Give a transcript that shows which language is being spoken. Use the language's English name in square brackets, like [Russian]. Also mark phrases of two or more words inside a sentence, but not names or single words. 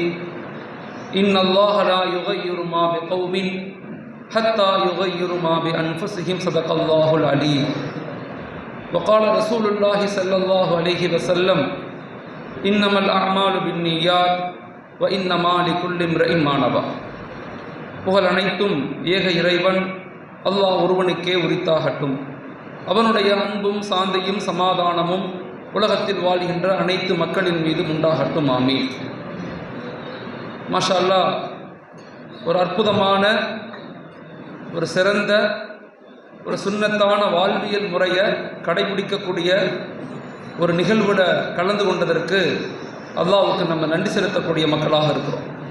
[Arabic] إن الله لا يغير ما بقوم حتى يغيروا ما بأنفسهم. صدق الله العليم. وقال رسول الله صلى الله عليه وسلم: إنما الأعمال بالنيات وإنما لكل امرئ ما نوى. [Tamil] புகழ் அனைத்தும் ஏக இறைவன் அல்லாஹ் ஒருவனுக்கே உரித்தாகட்டும். அவனுடைய அன்பும் சாந்தியும் சமாதானமும் உலகத்தில் வாழ்கின்ற அனைத்து மக்களின் மீது உண்டாகட்டும். ஆமீன். [Arabic] ما شاء الله, [Tamil] ஒரு அற்புதமான, ஒரு சிறந்த, ஒரு சுன்னத்தான வாழ்வியல் முறையை கடைபிடிக்கக்கூடிய ஒரு நிகழ்வுட கலந்து கொண்டதற்கு அல்லாஹ்வுக்கு நம்ம நன்றி செலுத்தக்கூடிய மக்களாக இருக்கிறோம்.